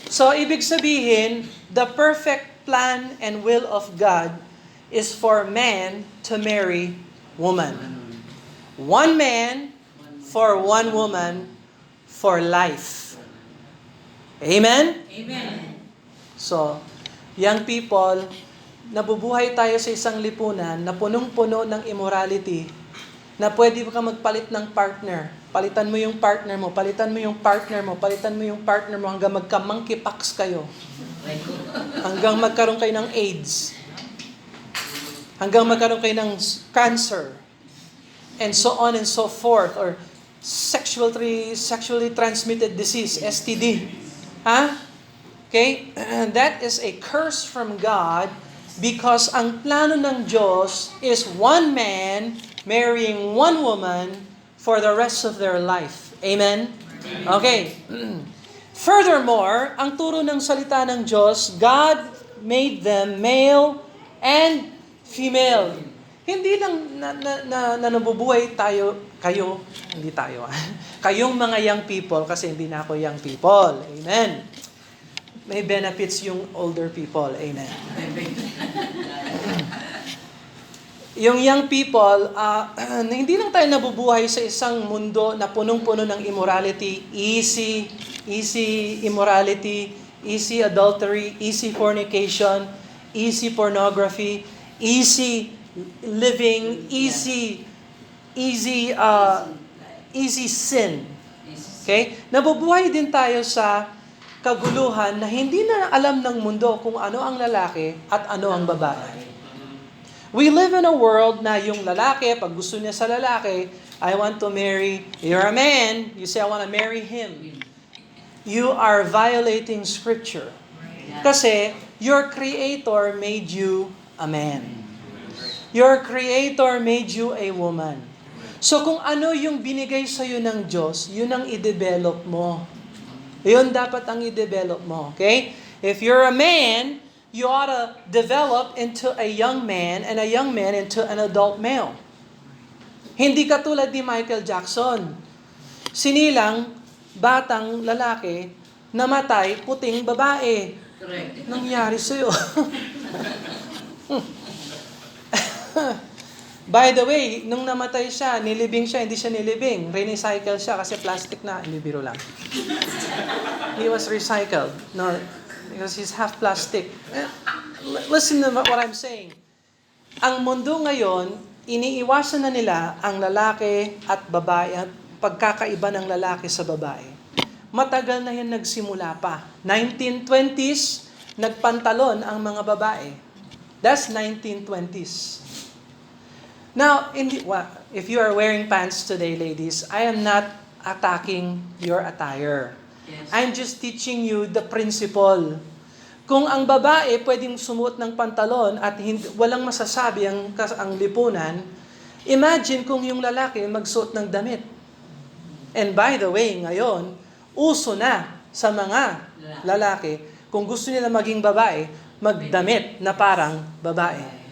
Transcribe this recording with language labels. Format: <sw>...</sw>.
<en>So,</en> <tl>ibig sabihin,</tl> <en>the perfect plan and will of God is for man to marry woman. One man for one woman for life. Amen? Amen. So, young people,</en> <tl>nabubuhay tayo sa isang lipunan na punong-puno ng immorality, na pwede ka magpalit ng partner Palitan mo yung partner mo, palitan mo yung partner mo, palitan mo yung partner mo hanggang magka-monkeypox kayo. Hanggang magkaroon kayo ng AIDS. Hanggang magkaroon kayo ng cancer.</tl> <en>And so on and so forth. Or sexually transmitted disease, STD. Ha? Okay? And that is a curse from God because</en> <tl>ang plano ng Diyos</tl> <en>is one man marrying one woman for the rest of their life. Amen? Okay. Furthermore,</en> <tl>ang turo ng salita ng Diyos,</tl> <en>God made them male and female.</en> <tl>Hindi lang na nabubuhay kayo, hindi tayo. Kayong mga young people, kasi hindi na ako young people. Amen. May</tl> <en>benefits</en> <tl>yung</tl> <en>older people. Amen.</en> <tl>Yung young people, hindi lang tayo nabubuhay sa isang mundo na punong-puno ng immorality,</tl> <en>easy immorality, easy adultery, easy fornication, easy pornography, easy living, easy sin. Okay?</en> <tl>Nabubuhay din tayo sa kaguluhan na hindi na alam ng mundo kung ano ang lalaki at ano ang babae.</tl> <en>We live in a world</en> <tl>na yung lalaki, pag gusto niya sa lalaki,</tl> <en>I want to marry, you're a man, you say I want to marry him. You are violating Scripture.</en> <tl>Kasi</tl> <en>your Creator made you a man. Your Creator made you a woman.</en> <tl>So kung ano yung binigay sa'yo ng Diyos, yun ang i-develop mo. Yun dapat ang i-develop mo.</tl> <en>Okay? If you're a man, you ought to develop into a young man and a young man into an adult male.</en> <tl>Hindi katulad ni Michael Jackson. Sinilang, batang lalaki, namatay, puting babae. Nangyari sa'yo.</tl> <en>By the way,</en> <tl>nung namatay siya, nilibing siya, hindi siya nilibing. Recycle siya kasi plastic na. Hindi, biro lang.</tl> <en>He was recycled. No, because he's half plastic. Listen to what I'm saying.</en> <tl>Ang mundo ngayon, iniiwasan na nila ang lalaki at babae, at pagkakaiba ng lalaki sa babae. Matagal na yan nagsimula pa. 1920s, nagpantalon ang mga babae.</tl> <en>That's 1920s. Now, if you are wearing pants today, ladies, I am not attacking your attire. Yes. I'm just teaching you the principle.</en> <tl>Kung ang babae pwedeng sumuot ng pantalon at walang masasabi ang lipunan, imagine kung yung lalaki magsuot ng damit.</tl> <en>And by the way,</en> <tl>ngayon, uso na sa mga lalaki, kung gusto nila maging babae, magdamit na parang babae.</tl>